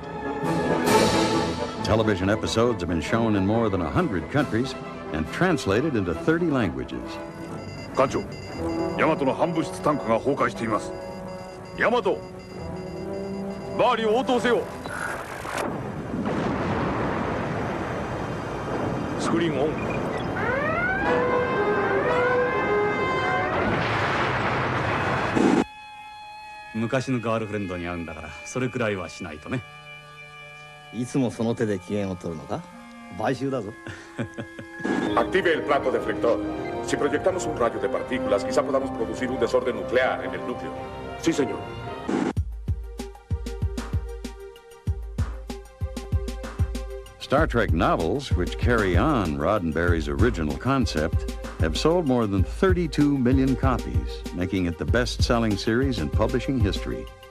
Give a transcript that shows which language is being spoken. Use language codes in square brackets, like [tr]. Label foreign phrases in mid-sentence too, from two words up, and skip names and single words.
[en] Television episodes have been shown in more than 100 countries and translated into 30 languages. [ja] 艦長、ヤマトの反物質タンクが崩壊しています。ヤマト、周りを応答せよ。スクリーンオン。昔のガールフレンドに会うんだからそれくらいはしないとね。いつもその手で機嫌を取るのか？買収だぞ。 [es] Active el plato deflector. Si proyectamos un rayo de partículas, quizá podamos producir un desorden nuclear en el núcleo. Sí, señor. [en] Star Trek novels, which carry on Roddenberry's original concept, have sold more than 32 million copies, making it the best-selling series in publishing history.